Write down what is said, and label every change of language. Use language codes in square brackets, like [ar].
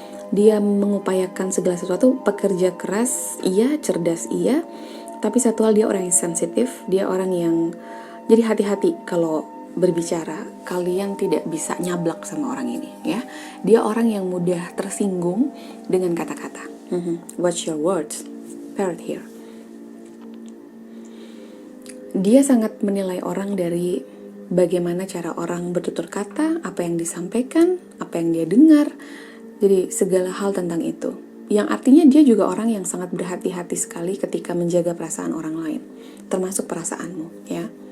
[id] Dia mengupayakan segala sesuatu, pekerja keras, iya, cerdas, iya. Tapi satu hal, dia orang yang sensitif, dia orang yang jadi hati-hati kalau berbicara. Kalian tidak bisa nyablak sama orang ini, ya. Dia orang yang mudah tersinggung dengan kata-kata. [en] Watch your words, parrot here. [id] Dia sangat menilai orang dari bagaimana cara orang bertutur kata, apa yang disampaikan, apa yang dia dengar. Jadi segala hal tentang itu. Yang artinya dia juga orang yang sangat berhati-hati sekali ketika menjaga perasaan orang lain, termasuk perasaanmu, ya.